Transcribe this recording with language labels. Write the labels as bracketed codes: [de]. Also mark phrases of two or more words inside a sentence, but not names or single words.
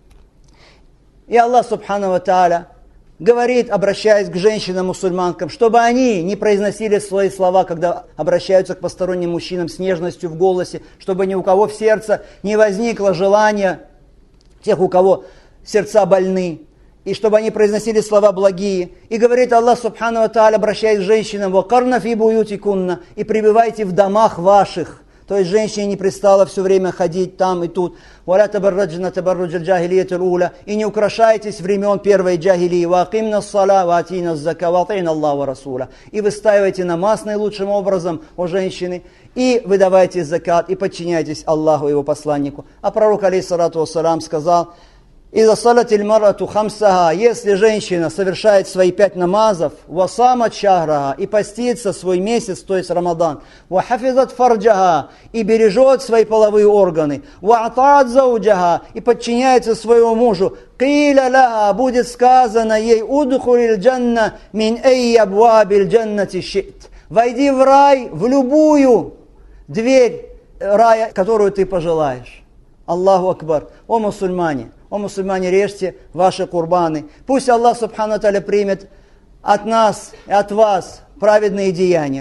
[ru] И [ar] الله سبحانه وتعالى [ru] говорит, обращаясь к женщинам-мусульманкам, чтобы они не произносили свои слова, когда обращаются к посторонним мужчинам с нежностью в голосе, чтобы ни у кого в сердце не возникло желания, тех, у кого сердца больны, и чтобы они произносили слова благие. И говорит [ar] الله سبحانه وتعالى, [ru] обращаясь к женщинам: [ar] «وقرن في بيوتكن», [ru] и пребывайте в домах ваших. То есть женщине не пристало все время ходить там и тут. [ar] «ولا تبرجن تبرج الجاهلية الأولى», [ru] и не украшайтесь времен первой джахилии. [ar] «وأقمن الصلاة، وآتين الزكاة، وآتين الله ورسوله». [ru] И выстаивайте намаз наилучшим образом, о женщины, и выдавайте закат, и подчиняйтесь Аллаху и его посланнику. А пророк, [ar] عليه الصلاة والسلام, [ru] сказал: [ar] «إذا صلت المرأة خمسها», [ru] если женщина совершает свои 5 намазов, [ar] «وصامت شهرها», [ru] и постится свой месяц, то есть Рамадан, [ar] «وحفظت فرجها», [ru] и бережет свои половые органы, [ar] «وأطاعت زوجها», [ru] и подчиняется своему мужу, [ar] «قيل لها», [ru] будет сказано ей: [ar] «ادخلي الجنة من أي أبواب الجنة شئت», [ru] войди в рай, в любую дверь рая, которую ты пожелаешь. [ar] الله أكبر. [ru] О мусульмане, режьте ваши курбаны. Пусть [ar] الله سبحانه وتعالى [ru] примет от нас и от вас праведные деяния.